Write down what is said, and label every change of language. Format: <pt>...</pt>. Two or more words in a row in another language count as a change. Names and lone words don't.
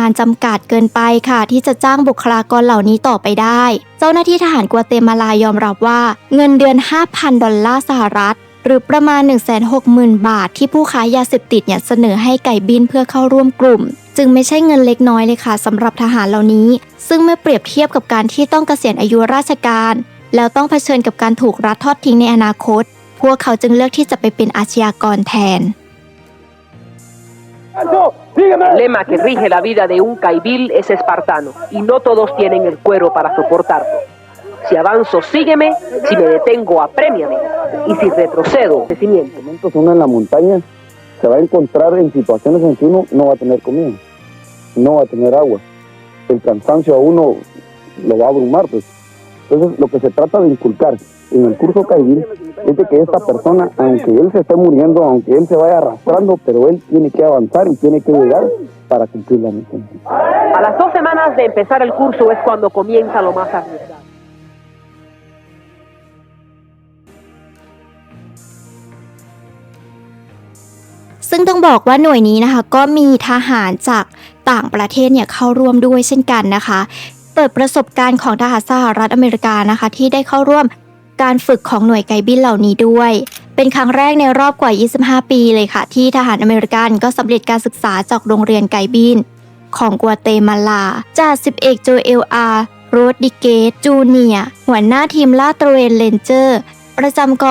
<th>ณจำกัดเกินไปค่ะที่จะจ้างบุคลากรเหล่านี้ต่อไปได้เจ้าหน้าที่ทหารกัวเตมาลายอมรับว่าเงินเดือน 5,000 ดอลลาร์สหรัฐหรือประมาณ 160,000 บาทที่ผู้ค้ายาเสพติดเสนอให้ไก่บินเพื่อเข้าร่วมกลุ่มจึงไม่ใช่เงินเล็กน้อยเลยค่ะสำหรับทหารเหล่านี้ซึ่งเมื่อเปรียบเทียบกับการที่ต้องเกษียณอายุราชการแล้วต้องเผชิญกับการถูกรัฐทอดทิ้งในอนาคตพวกเขาจึงเลือกที่จะไปเป็นอาชญากรแทน</th> <es>El lema que rige la vida de un caibil es espartano y no todos tienen el cuero para soportarlo. Si avanzo, sígueme, si me detengo, aprémiame y si retrocedo, crecimiento. Uno en la montaña se va a encontrar en situaciones en que uno no va a tener comida, no va a tener agua. El cansancio a uno lo va a abrumar, pues. Entonces, lo que se trata de inculcar en el curso Caibil es de que esta persona, aunque él se esté muriendo, aunque él se vaya arrastrando, pero él tiene que avanzar y tiene que llegar para cumplir la misión. A las 2 semanas de empezar el curso es cuando comienza lo más arriesgado.</es> <th>ซึ่งต้องบอกว่าหน่วยนี้นะคะก็มีทหารจากต่างประเทศเข้าร่วมด้วยเช่นกันนะคะเปิดประสบ การณ์ของทหารสหรัฐอเมริกานะคะที่ได้เข้าร่วมการฝึกของหน่วยไกบินเหล่านี้ด้วยเป็นครั้งแรกในรอบกว่า25 ปีเลยค่ะที่ทหารอเมริกันก็สำเร็จการศึกษาจากโรงเรียนไกบินของกัวเตมาลาจ่าสิบเอกโจเอลอาร์โรดดิเกตจูเนียร์หัวหน้าทีมลาดตระเวนเรนเจอร์ประจำกอง</th>